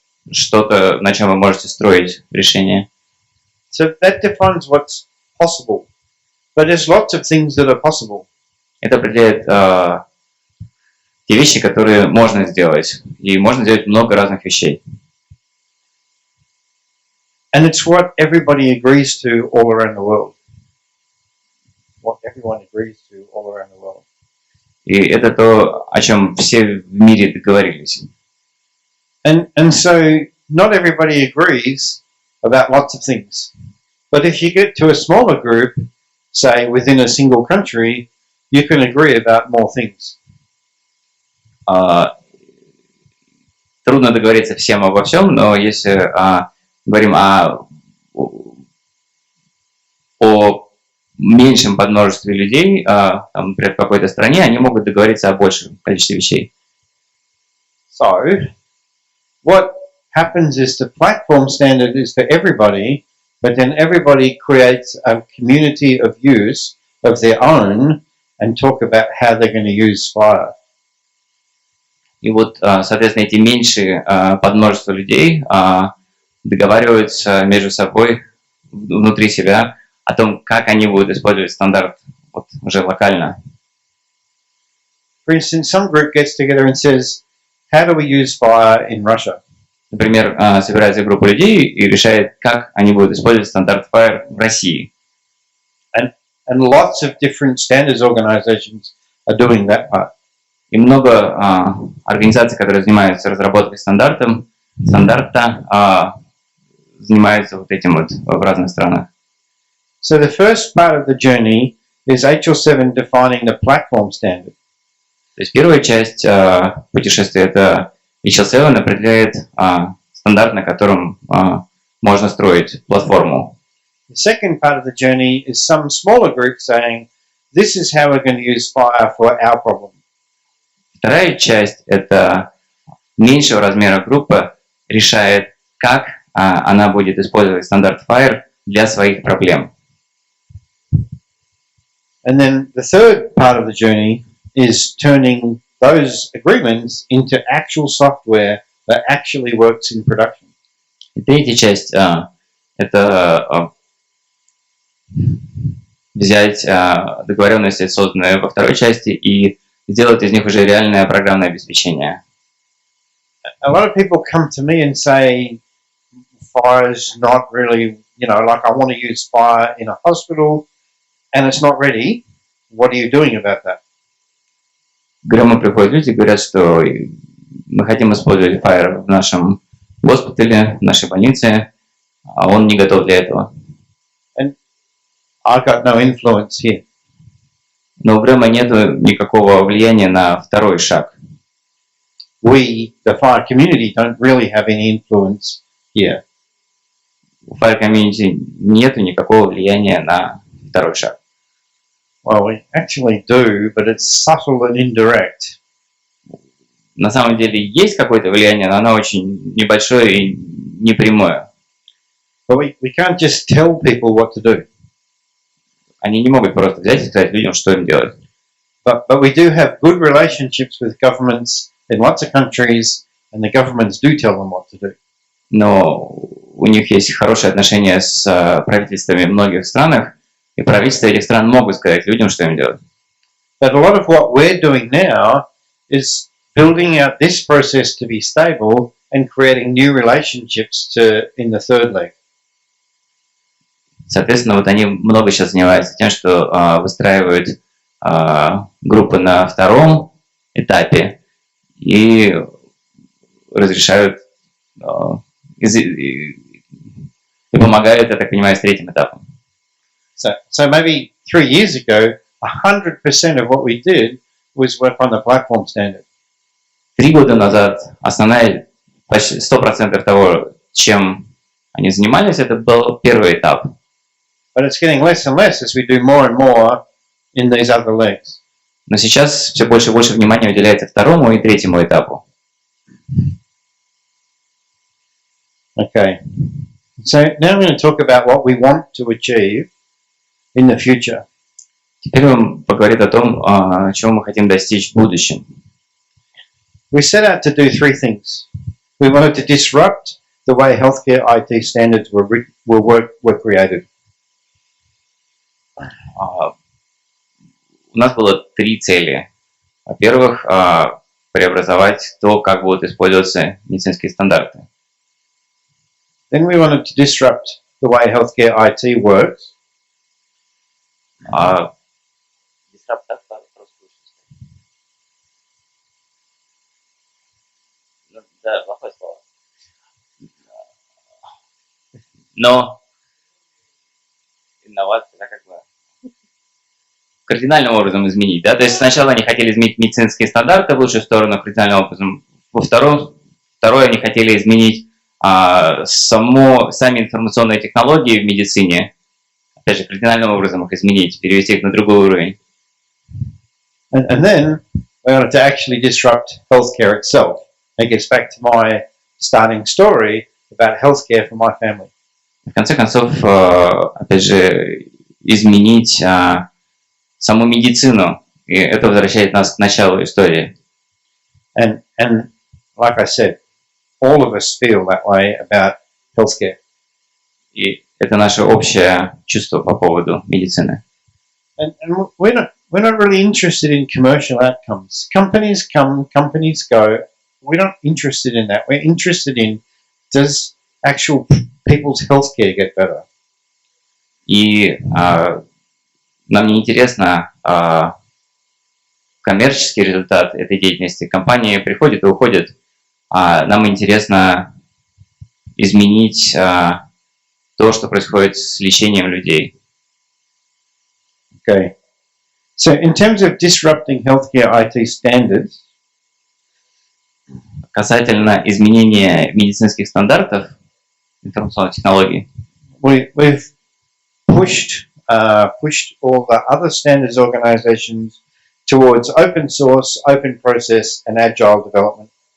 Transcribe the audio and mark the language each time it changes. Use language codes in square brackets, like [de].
[ru] Что-то, на чем вы можете строить решение. [en] So that defines what's possible. But there's lots of things that are possible. [ru] Это определяет те вещи, которые можно сделать. И можно сделать много разных вещей. [en] And it's what everybody agrees to all around the world. What everyone agrees to all around the world. [ru] И это то, о чем все в мире договорились. [en] And so not everybody agrees about lots of things. But if you get to a smaller group, say within a single country, you can agree about more things. [ru] Трудно договориться всем обо всем, но если говорим о меньшем подмножестве людей, там, например, в какой-то стране, они могут договориться о большем количестве вещей. [en] So, what happens is the platform standard is for everybody, but then everybody creates a community of use of their own and talk about how they're going to use FHIR. [ru] И вот, соответственно, эти меньшие подмножества людей договариваются между собой внутри себя о том, как они будут использовать стандарт вот, уже локально. [en] For instance, some group gets together and says, how do we use FHIR in Russia? [ru] Например, собирается группа людей и решает, как они будут использовать стандарт FHIR в России. [en] And lots of different standards organizations are doing that part. [ru] И много организаций, которые занимаются разработкой стандарта, занимаются вот этим вот в разных странах. [en] So the first part of the journey is HL7 defining the platform standard. [ru] То есть первая часть путешествия — это HL7 определяет стандарт, на котором можно строить платформу. [en] The second part of the journey is some smaller group saying, this is how we're going to use FHIR for our problem. [ru] Вторая часть — это меньшего размера группа решает, как она будет использовать стандарт FHIR для своих проблем. [en] And then the third part of the journey is turning those agreements into actual software that actually works in production. [ru] И третья часть это взять договоренности, созданные во второй части, и сделать из них уже реальное программное обеспечение. [en] A lot of people come to me and say, FHIR is not really, like I want to use FHIR in a hospital and it's not ready. What are you doing about that? [ru] К Грэму приходят люди и говорят, что мы хотим использовать FHIR в нашем госпитале, в нашей больнице, а он не готов для этого. [en] And I've got no influence here. [ru] Но у Грэма нет никакого влияния на второй шаг. [en] We, the FHIR community, don't really have any influence here. [ru] У FHIR community нет никакого влияния на второй шаг. [en] Well, we actually do, but it's subtle and indirect. [ru] На самом деле есть какое-то влияние, но оно очень небольшое и непрямое. [en] But we can't just tell people what to do. [ru] Они не могут просто взять и сказать людям, что им делать. [en] But we do have good relationships with governments in lots of countries, and the governments do tell them what to do. [ru] Но у них есть хорошие отношения с правительствами в многих странах, и правительства этих стран могут сказать людям, что им делать. [en] But a lot of what we're doing now is building out this process to be stable and creating new relationships in the third leg. [ru] Соответственно, вот они много сейчас занимаются тем, что выстраивают группы на втором этапе и разрешают и помогают, я так понимаю, с третьим этапом. [en] So maybe 3 years ago, 100% of what we did was work on the platform standard. [ru] 3 года назад основная, почти 100% того, чем они занимались, это был первый этап. [en] But it's getting less and less as we do more and more in these other legs. [ru] Но сейчас все больше и больше внимания уделяется второму и третьему этапу. [en] Okay. So now I'm going to talk about what we want to achieve in the future. [ru] Теперь он поговорит о том, чего мы хотим достичь в будущем. [en] We set out to do 3 things. We wanted to disrupt the way healthcare IT standards were created. [ru] У нас было 3 цели. Во-первых, преобразовать то, как будут использоваться медицинские стандарты. [en] Then we wanted to disrupt the way healthcare IT works. [ru] Но инновация, как бы кардинальным образом изменить, да? То есть сначала они хотели изменить медицинские стандарты в лучшую сторону кардинальным образом. Второе они хотели изменить сами информационные технологии в медицине, опять же, кардинальным образом их изменить, перевести их на другой уровень. [en] And then we wanted to actually disrupt healthcare itself. It gets back to my starting story about healthcare for my family. [ru] В конце концов, опять же, изменить саму медицину, и это возвращает нас к началу истории. [en] And like I said, all of us feel that way about healthcare. [ru] И это наше общее чувство по поводу медицины. [en] And we're not really interested in commercial outcomes. Companies come, companies go. We're not interested in that. We're interested in, does actual people's healthcare get better? [ru] И нам не интересно коммерческий результат этой деятельности. Компании приходят и уходят, а нам интересно изменить то, что происходит с лечением людей. [en] Okay. So in terms of disrupting healthcare IT standards, [ru] Касательно изменения медицинских стандартов информационных технологий, [en] we've pushed all the other standards organizations towards open source, open process, and agile development.